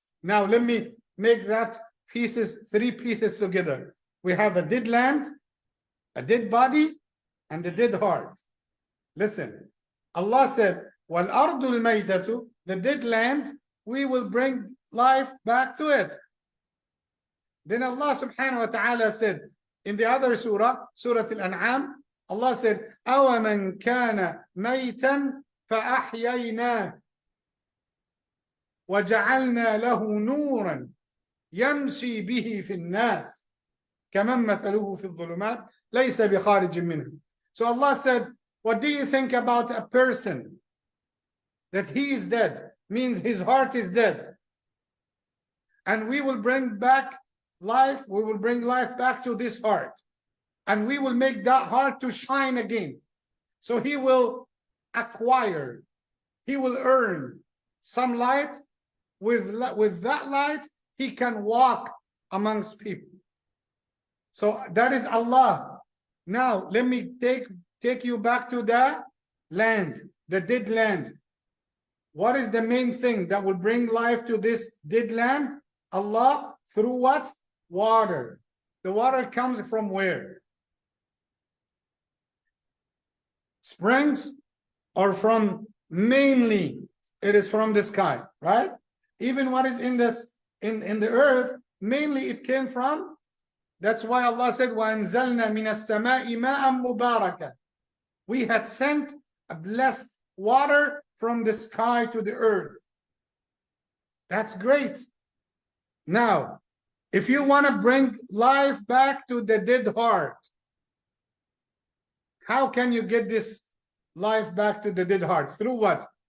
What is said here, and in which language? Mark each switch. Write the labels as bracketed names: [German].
[English] Now let me make that 3 pieces together. We have a dead land, a dead body, and a dead heart. Listen, Allah said, [Arabic] وَالْأَرْضُ الْمَيْتَةُ, [English] the dead land, we will bring life back to it. Then Allah subhanahu wa ta'ala said, in the other surah, Surah Al-An'am, Allah said, [Arabic] أَوَمَنْ كَانَ مَيْتًا فَأَحْيَيْنَاهُ وَجَعَلْنَا لَهُ نُورًا يَمْشِي بِهِ فِي النَّاسِ كَمَنْ مَثَلُهُ فِي الظُّلُمَاتِ لَيْسَ بِخَارِجٍ مِنْهُ. [English] So Allah said, what do you think about a person that he is dead? Means his heart is dead. And we will bring back life, we will bring life back to this heart. And we will make that heart to shine again. So he will acquire, he will earn some light. With that light, he can walk amongst people. So that is Allah. Now, let me take you back to the land, the dead land. What is the main thing that will bring life to this dead land? Allah, through what? Water. The water comes from where? Springs, or from, mainly it is from the sky, right? Even what is in the earth, mainly it came from. That's why Allah said, [Arabic] وَأَنزَلْنَا مِنَ السَّمَاءِ مَاءً مُبَارَكًا. [English] We had sent a blessed water from the sky to the earth. That's great. Now, if you want to bring life back to the dead heart, how can you get this life back to the dead heart? Through what?